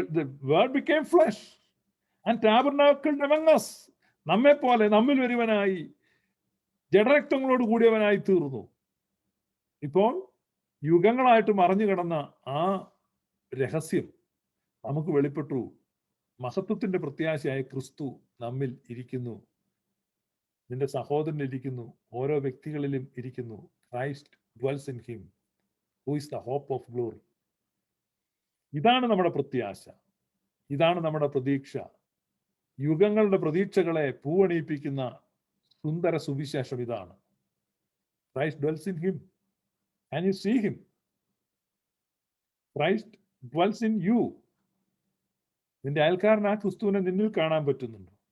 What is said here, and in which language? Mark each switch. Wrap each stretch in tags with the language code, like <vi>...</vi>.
<en>The word became flesh and tabernacled among us.</en> <ml>നമ്മെ പോലെ നമ്മിൽ ഒരുവനായി ജഡരക്തങ്ങളോട് കൂടിയവനായി തീർന്നു. ഇപ്പോൾ യുഗങ്ങളായിട്ട് മറഞ്ഞു കിടന്ന ആ രഹസ്യം നമുക്ക് വെളിപ്പെട്ടു. മഹത്വത്തിന്റെ പ്രത്യാശയായ ക്രിസ്തു നമ്മിൽ ഇരിക്കുന്നു, നിന്റെ സഹോദരൻ ഇരിക്കുന്നു, ഓരോ വ്യക്തികളിലും ഇരിക്കുന്നു.</ml> <en>Christ dwells in him who is the hope of glory.</en> <ml>ഇതാണ് നമ്മുടെ പ്രത്യാശ, ഇതാണ് നമ്മുടെ പ്രതീക്ഷ. യുഗങ്ങളുടെ പ്രതീക്ഷകളെ പൂവണിയിപ്പിക്കുന്ന സുന്ദര സുവിശേഷം ഇതാണ്.</ml> <en>Christ dwells in him. Can you see him? Christ dwells in you.</en> <ml>നിന്റെ അയൽക്കാരൻ ആ ക്രിസ്തുവിനെ നിന്നിൽ കാണാൻ പറ്റുന്നുണ്ട്.</ml>